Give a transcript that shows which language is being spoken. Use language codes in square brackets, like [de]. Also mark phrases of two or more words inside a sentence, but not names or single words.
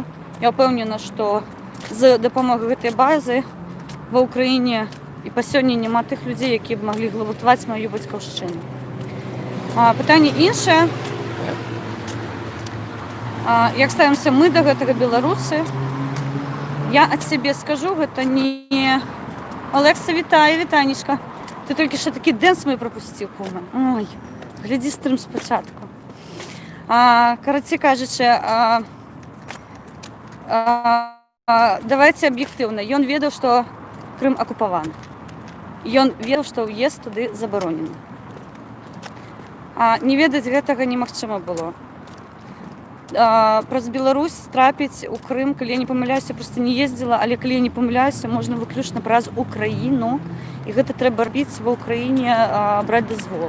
[be] Я ўпэўнена, што з дапамогай гэтай базы ва Ўкраіне і па сёння няма тых людзей, якія б маглі гвалтаваць маю бацькаўшчыну. Пытанне іншае. Як ставімся мы да гэтага, беларусы? Я ад сябе скажу, гэта не... [uk] Олекса, вітаю, вітанечка. Ти тільки що такий денс мій пропустив, куме. Ой, гляді стрим спочатку. Коротше кажучи, давайте об'єктивно. [be] Ён ведаў, што Крым акупаваны. Ён ведаў, што ўезд туды забаронены. Не ведаць гэтага немагчыма было. Праз Беларусь трапіць у Крым, калі я не памыляюся, проста не ездзіла, але калі я не памыляюся, можна выключна праз Украіну, і гэта трэба рабіць ва ўкраіне, браць дазвол.